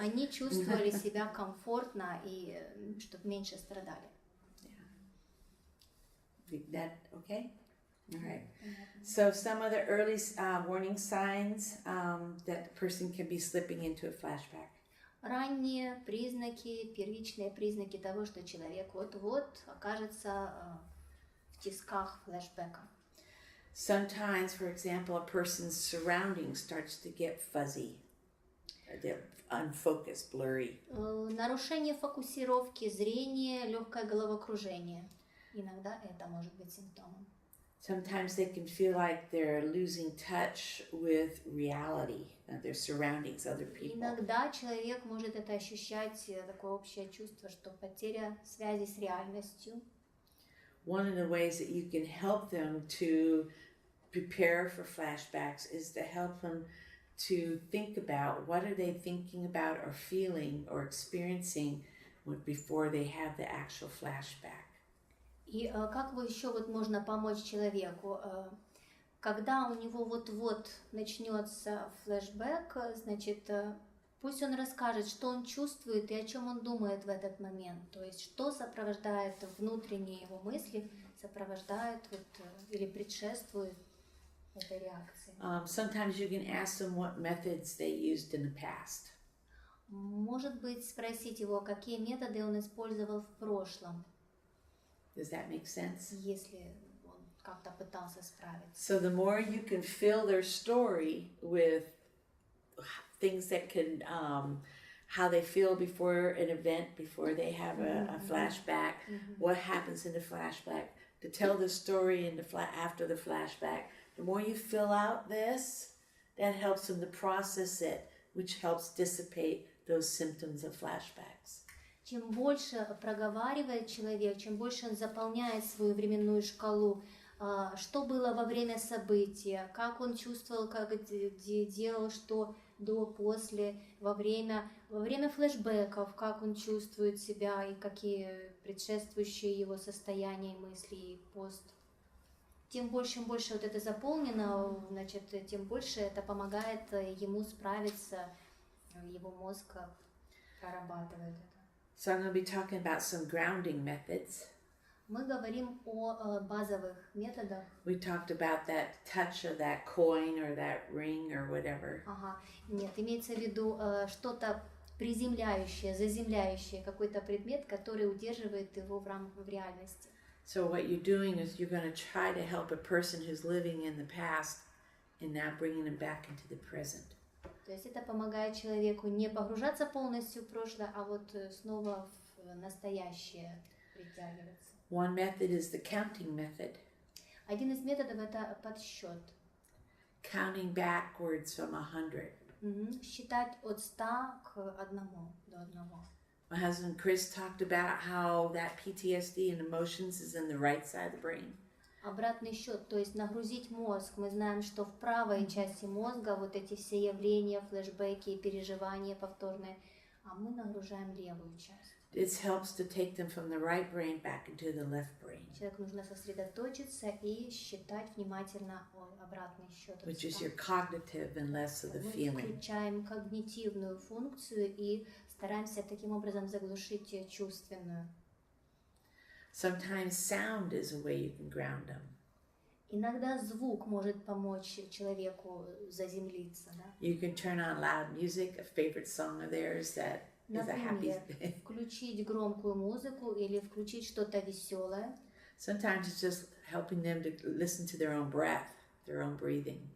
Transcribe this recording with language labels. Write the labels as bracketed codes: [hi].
[ru] Они чувствовали себя комфортно и чтобы меньше страдали. [en] That okay? All right. So some of the early warning signs that the person can be slipping into a flashback. [ru] Ранние признаки, первичные признаки того, что человек вот-вот окажется в тисках флешбека. [en] Sometimes, for example, a person's surroundings starts to get fuzzy. They're unfocused, blurry. [ru] Нарушение фокусировки, зрения, легкое головокружение. Иногда это может быть симптомом. [en] Sometimes they can feel like they're losing touch with reality, their surroundings, other people. [ru] Иногда человек может это ощущать, такое общее чувство, что потеря связи с реальностью. [en] One of the ways that you can help them to prepare for flashbacks is to help them to think about what are they thinking about or feeling or experiencing before they have the actual flashback. [ru] И как еще вот можно помочь человеку, когда у него вот-вот начнется флешбэк, значит, пусть он расскажет, что он чувствует и о чем он думает в этот момент, то есть что сопровождает внутренние его мысли, сопровождает вот, или предшествует этой реакции. [en] Sometimes you can ask them what methods they used in the past. [ru] Может быть, спросить его, какие методы он использовал в прошлом. [en] Does that make sense? [ru] Если он как-то пытался справиться. [en] So the more you can fill their story with things that can, how they feel before an event, before they have a flashback, what happens in the flashback, to tell the story in the after the flashback. The more you fill out this, that helps them to process it, which helps dissipate those symptoms of flashbacks. [ru] Чем больше проговаривает человек, чем больше он заполняет свою временную шкалу, что было во время события, как он чувствовал, как делал, что до, после, во время флешбеков, как он чувствует себя и какие предшествующие его состояния, мысли и пост. Тем больше и больше вот это заполнено, значит, тем больше это помогает ему справиться, его мозг прорабатывает это. [en] So I'm going to be talking about some grounding methods. [ru] Мы говорим о базовых методах. [en] We talked about that touch of that coin or that ring or whatever. [ru] Ага, нет, имеется в виду что-то приземляющее, заземляющее, какой-то предмет, который удерживает его в реальности. [en] So what you're doing is you're going to try to help a person who's living in the past and now bringing them back into the present. [ru] То есть это помогает человеку не погружаться полностью в прошлое, а вот снова в настоящее притягиваться. [en] One method is the counting method. [ru] Один из методов это подсчет. [en] Counting backwards from 100. [ru] Считать от 100 к 1 до 1. [en] My husband Chris talked about how that PTSD and emotions is in the right side of the brain. [ru] Обратный счет, то есть нагрузить мозг. Мы знаем, что в правой части мозга вот эти все явления, флешбеки, переживания повторные, а мы нагружаем левую часть. [en] This helps to take them from the right brain back into the left brain, [ru] Человеку нужно сосредоточиться и считать внимательно обратный счет. [en] which is your cognitive and less of the [ru] Мы [en] feeling. [ru] включаем когнитивную функцию и стараемся таким образом заглушить чувственную. [en] Sometimes sound is a way you can ground them. [ru] Иногда звук может помочь человеку заземлиться. Да? [en] You can turn on loud music, a favorite song of theirs that is a happy. [ru] Например, включить громкую музыку или включить что-то веселое. [en] Sometimes it's just helping them to listen to their own breath, their own breathing.